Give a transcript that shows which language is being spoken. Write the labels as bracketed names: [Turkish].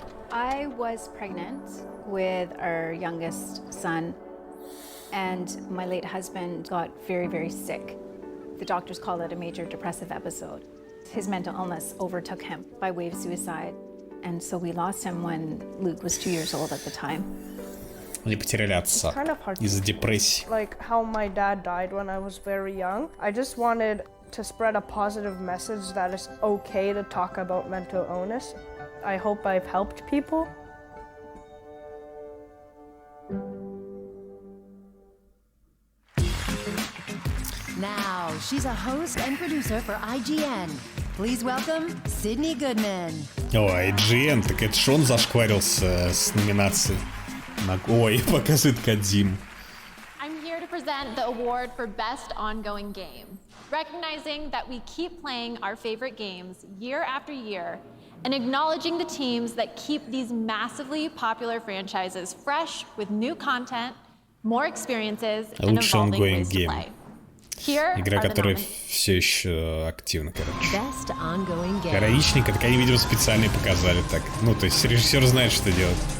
[English] I was pregnant with our youngest son, and my late husband got very, very sick. The doctors called it a major depressive episode. His mental illness overtook him by way of suicide, and so we lost him when Luke was 2 years old at the time. [Russian] Они потеряли отца из-за депрессии. [English] Like how my dad died when I was very young. I just wanted to spread a positive message that it's okay to talk about mental illness. I hope I've helped people. Now, she's a host and producer for IGN. Please welcome Sydney Goodman. [Russian] О, IGN, так это ж он зашкварился с номинацией. Ой, показывает Кодзим. [English] I'm here to present the award for Best Ongoing Game, recognizing that we keep playing our favorite games year after year and acknowledging the teams that keep these massively popular franchises fresh with new content, more experiences, and evolving ways to play. [Russian] Игра, которая все еще активна, короче. Героичненько, так они, видимо, специально показали так. Ну, то есть режиссер знает, что делать.